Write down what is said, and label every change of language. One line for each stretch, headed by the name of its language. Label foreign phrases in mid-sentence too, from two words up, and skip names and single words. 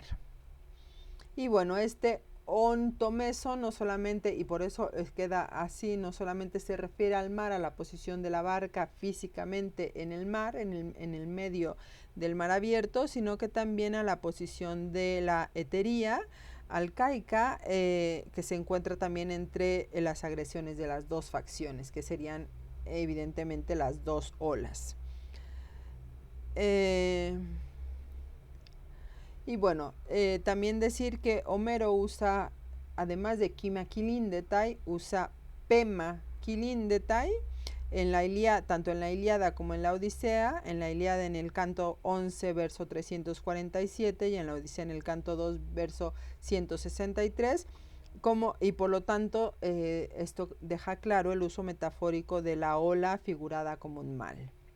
Spanish: Y bueno, este ontomeso no solamente, y por eso queda así, no solamente se refiere al mar, a la posición de la barca físicamente en el mar, en el medio del mar abierto, sino que también a la posición de la hetería alcaica, que se encuentra también entre las agresiones de las dos facciones, que serían evidentemente las dos olas. Y bueno, también decir que Homero usa, además de kimakilin-detai, usa pema-kilin-detai en la Ilíada, tanto en la Ilíada como en la Odisea. En la Ilíada en el canto 11, verso 347, y en la Odisea en el canto 2, verso 163. Y por lo tanto, esto deja claro el uso metafórico de la ola figurada como un mal.